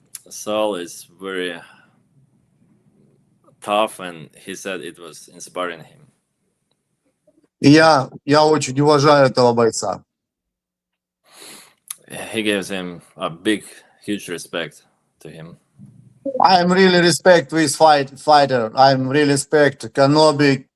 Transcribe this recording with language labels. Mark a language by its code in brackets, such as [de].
[en] Soul is very tough, and he said it was inspiring him. [ru] И я очень уважаю этого бойца. [en] He gives him a big, huge respect to him. I'm really respect this fighter. I'm really respect Kanobi.